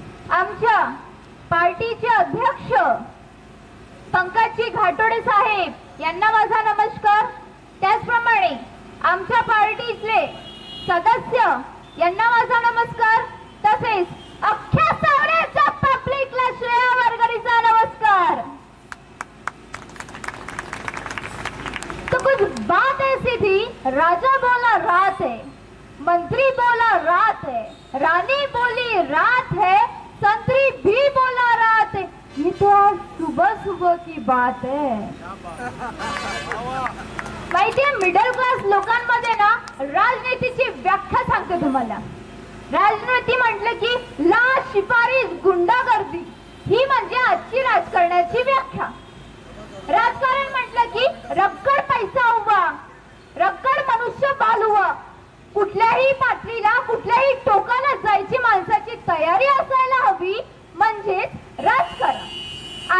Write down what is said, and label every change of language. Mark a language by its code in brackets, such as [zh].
[mr] पार्टीचे अध्यक्ष पंकजी घाटोडे साहेब यांना माझा नमस्कार। त्याचप्रमाणे आमच्या पार्टीतले सदस्य यांना माझा नमस्कार। तसेच अख्ख्या सावड्याच्या पब्लिकला श्रेया वारकरीचा नमस्कार। [hi] तो कुछ बात ऐसी थी, राजा बोला रात है, मंत्री बोला रात है, रानी बोली रात है, संतरी भी बोला रात है। ये तो आज सुबह सुबह की बात है। [mr] माहितीये मिडल क्लास लोकांमध्ये ना राजनीतीची व्याख्या सांगते तुम्हाला। राजनीती म्हटलं की लाच शिपारी गुंडागर्दी ही म्हणजे आजची राजकारणाची व्याख्या। राजकारण म्हटलं की रक्कड पैसा उभा, रक्कड मनुष्य बाल उभा, कुठल्याही पातळीला कुठल्याही टोकाला जायची माणसाची तयारी असायला हवी, म्हणजेच राजकारण।